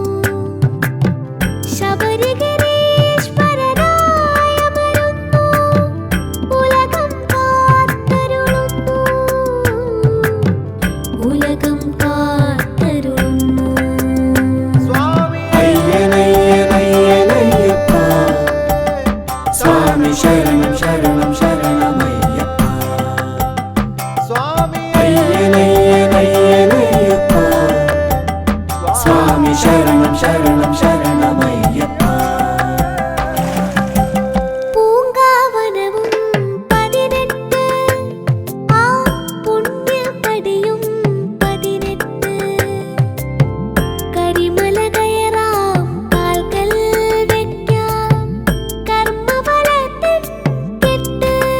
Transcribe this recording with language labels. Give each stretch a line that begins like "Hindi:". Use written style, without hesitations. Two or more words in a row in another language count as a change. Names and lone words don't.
Malayalam: ശബരിഗിരീശ്വരനായി അമരുന്നു, ഉലകം കാത്തരുളുന്നു, ഉലകം കാത്തരുളുന്നു.
Sanskrit: अय्यनय्यनय्यनय्यप्पा स्वामी शरणं शरणं शरणमय्यप्पा अय्यनय्यनय्यनय्यप्पा स्वामी शरणं शरणं शरणमय्यप्पा।
Malayalam: പൂങ്കാവനവും 18, ആ പുണ്യപടിയും 18. കരിമല കയറാം, കാൽക്കൽ വെക്കാം കർമ്മഫലത്തിൻ കെട്ട്.